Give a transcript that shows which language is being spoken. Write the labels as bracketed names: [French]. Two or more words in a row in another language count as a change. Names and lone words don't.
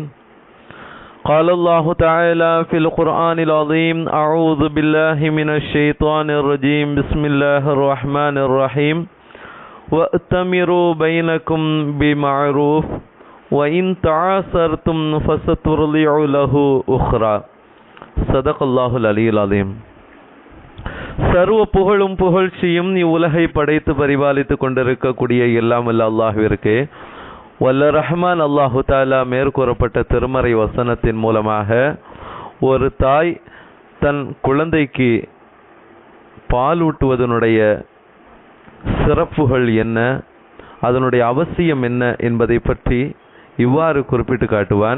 [Arabic] قال الله تعالى في القرآن العظيم: أعوذ بالله من الشيطان الرجيم. بسم الله الرحمن الرحيم. وأتمروا بينكم بمعروف وَإِن تَعَاسَرْتُمْ فَسَتُرْضِعُ لَهُ أُخْرَى. صدق الله العلي العظيم. [Tamil] சர்வ புகழும் புகழ்ச்சியும் இவ்வுலகை படைத்து பரிபாலித்து கொண்டிருக்கக்கூடிய எல்லாம் வல்ல அல்லாஹ்விற்கு வல்ல ரஹ்மான் [Arabic] الله تعالى [Tamil] மேற்கூறப்பட்ட திருமறை வசனத்தின் மூலமாக ஒரு தாய் தன் குழந்தைக்கு பாலூட்டுவதனுடைய சிறப்புகள் என்ன, அதனுடைய அவசியம் என்ன என்பதை பற்றி இவ்வாறு குறிப்பிட்டு காட்டுவான்.